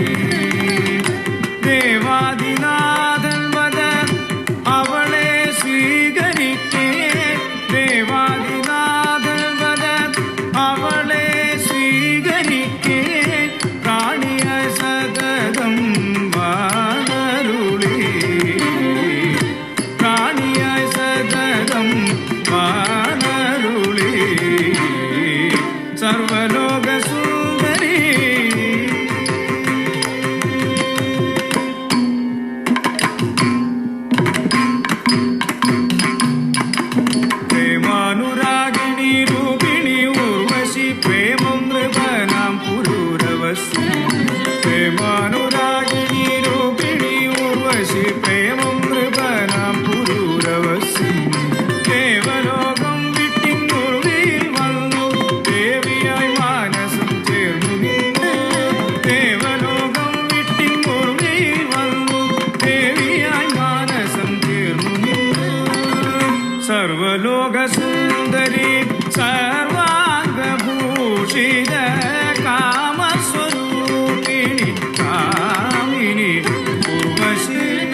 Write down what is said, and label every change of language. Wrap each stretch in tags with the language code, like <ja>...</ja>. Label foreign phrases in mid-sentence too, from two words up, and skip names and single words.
<ml>ദേവാദിനാഥൻ വദ അവളെ സ്വീകരിക്കേ ദേവാദിനാഥൻ വദ അവളെ സ്വീകരിക്കേ പ്രാണിയ സതതം വാനരുളി പ്രാണിയ സതതം വാനരുളി</ml> <sa>सर्वलोक सुन्दरी प्रेमानुरागिणी रूपिणी उर्वशी प्रेमं नृपनां पुरूरवसि प्रेमानुरागिणी रूपिणी उर्वशी प्रेमं नृपनां पुरूरवसि</sa> <ml>देवलोകം വിട്ടിങ്ങുരുവിൽ വന്നു ദേവിയായി മാനസം ചേർന്നു നിന്നു ദേവലോകം വിട്ടിങ്ങുരുവിൽ വന്നു ദേവിയായി മാനസം ചേർന്നു നിന്നു സർവലോക സുന്ദരി സർവാംഗഭൂഷിത കാമസ്വരൂപിണി കാമിനി ഉർവശി</ml>